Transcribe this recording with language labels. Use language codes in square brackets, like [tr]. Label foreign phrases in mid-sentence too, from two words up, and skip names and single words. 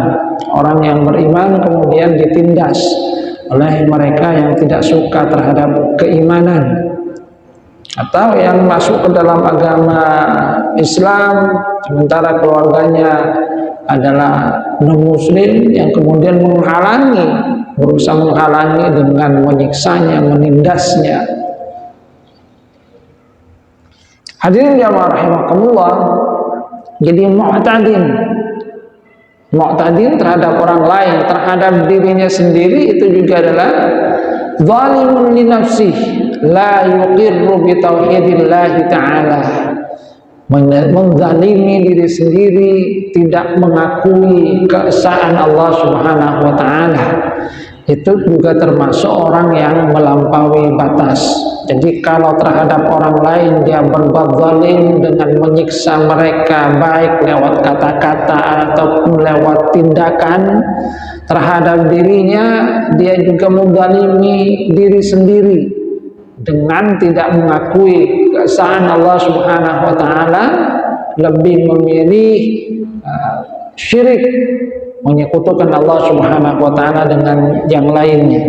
[id] Orang yang beriman kemudian ditindas oleh mereka yang tidak suka terhadap keimanan, atau yang masuk ke dalam agama Islam sementara keluarganya adalah non-muslim, yang kemudian menghalangi, berusaha menghalangi dengan menyiksanya, menindasnya. Hadirin jamaah rahimakumullah, jadi mu'tadin terhadap orang lain, terhadap dirinya sendiri, itu juga adalah [ar] ظالم لنفسه لا يقر بتوحيد الله تعالى, [id] menzalimi diri sendiri, tidak mengakui keesaan Allah [ar] سبحانه وتعالى. [id] Itu juga termasuk orang yang melampaui batas. Jadi kalau terhadap orang lain dia berbuat zalim dengan menyiksa mereka, baik lewat kata-kata ataupun lewat tindakan, terhadap dirinya dia juga menzalimi diri sendiri dengan tidak mengakui keesaan Allah [ar] سبحانه وتعالى, [id] lebih memilih syirik, menyekutukan Allah [ar] سبحانه وتعالى [id] dengan yang lainnya.